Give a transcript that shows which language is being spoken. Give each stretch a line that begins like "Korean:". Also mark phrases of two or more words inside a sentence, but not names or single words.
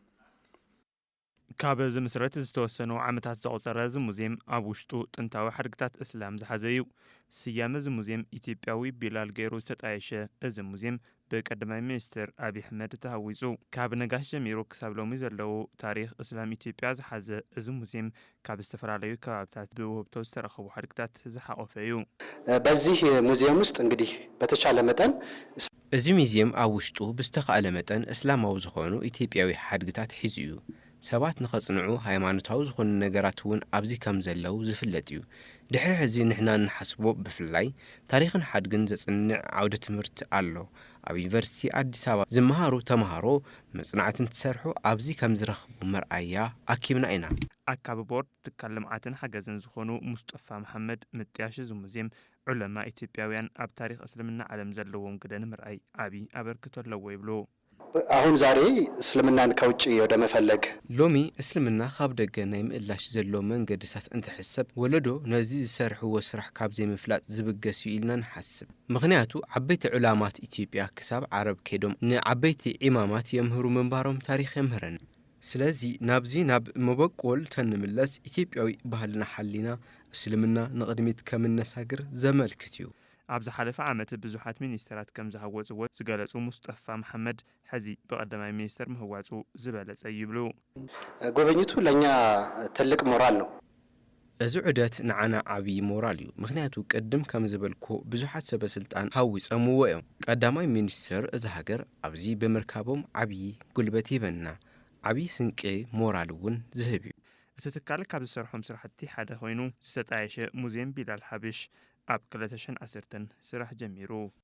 Tigrinya: ካብ ዝምስረት ዝተወሰኑ ዓመታት ዘቁፀረ እዚ ሙዚየም ኣብ ውሽጡ ጥንታዊ ሓድግታት እስላም ዝሓዘ እዩ ስያመ እዚ ሙዚየም ኢትዮጵያዊ ቢላል ገይሩ ዝተጣየሸ እዚ ሙዚየም በቀዳማይ ሚኒስትር አብይ አሕመድ ተሃዊጹ ካብ ነጋሽ ጀሚሩ ክሳብ ሎሚ ዘለው ታሪክ እስላም ኢትዮጵያ ዝሓዘ እዚ ሙዚየም ካብ ዝተፈላለዩ ከባቢታት ብውህብቶ ዝተረኸቡ ሓድግታት ዝሓቆፈ እዩ
Amharic: በዚህ ሙዚየም ውስጥ እንግዲህ በተቻለ መጠን
Tigrinya: እዚ ሙዚየም ኣብ ውሽጡ ብዝተኻእለ መጠን እስላማዊ ዝኾኑ ኢትዮጵያዊ ሓድግታት ሒዙ እዩ ሰባት ንኸጽንዑ ሃይማኖታዊ ዝኾኑ ነገራት እውን ኣብዚ ከም ዘለው ዝፍለጥ እዩ ድሕሪ ሕዚ ንሕና ንሓስቦ ብፍላይ ታሪክን ሓድግን ዘጽንዕ ዓውደ ትምህርቲ ኣሎ ኣብ ዩኒቨርሲቲ አዲስ አበባ ዝመሃሩ ተማሃሮ መጽናዕትን ተሰርሑ ኣብዚ ከም ዝረኽቡ መርአያ አኪብና ኢና ኣካብ ቦርድ ትካል ልምዓትን ሓገዝን ዝኾኑ ሙስጠፋ መሐመድ ምጥያሽ እዚ ሙዚየም ዑለማ ኢትዮጵያውያን ኣብ ታሪክ እስልምና ዓለም ዘለዎም ግደን ምርአይ ዓብይ አበርክቶ ኣለዎ ይብሉ
Amharic: አሁን ዛሬ እስልምናን ከውጭ ወደ መፈለግ
Tigrinya: ሎሚ እስልምና ካብ ደገ ናይ ምእላሽ ዘሎ መንገድታት እንትሕሰብ ወለዶ ነዚ ዝሰርሕዎ ስራሕ ካብ ዘይምፍላጥ ዝብገስ እዩ ኢልና ንሓስብ ምክንያቱ ዓበይቲ ዑላማት ኢትዮጵያ ክሳብ ዓረብ ከይዶም ንዓበይቲ ኢማማት የምህሩ መንባሮም ታሪክ የምህረን ስለዚ ናብዚ ናብ መበቆል ተንምለስ ኢትዮጵያዊ ባህልና ሓሊና እስልምና ንቅድሚት ከም ነሳግር ዘመልክት እዩ ኣብ ዝሓለፈ ዓመት ብዙሓት ሚኒስተራት ከም ዝሃወፅዎ ዝገለጹ ሙስጠፋ መሐመድ ሕዚ በቀዳማይ ሚኒስተር ምህዋጹ ዝበለጸ ይብሉ
Amharic: ጉብኝቱ ለኛ ትልቅ ሞራል ነው
Tigrinya: እዚ ዑደት ንዓና ዓብይ ሞራል እዩ ምክንያቱ ቅድም ከም ዝበልኩ ብዙሓት ሰበስልጣን ሃዊፀምዎ እዮም ቀዳማይ ሚኒስተር እዚ ሃገር ኣብዚ ብምርካቦም ዓብይ ጉልበት ይበና ዓብይ ስንቂ ሞራል እውን ዝህብ እዩ እቲ ትካል ካብ ዝሰርሖም ስራሕቲ ሓደ ኮይኑ ዝተጣየሸ ሙዚየም ቢላል ሓበሽ ኣብ 2010 ስራሕ ጀሚሩ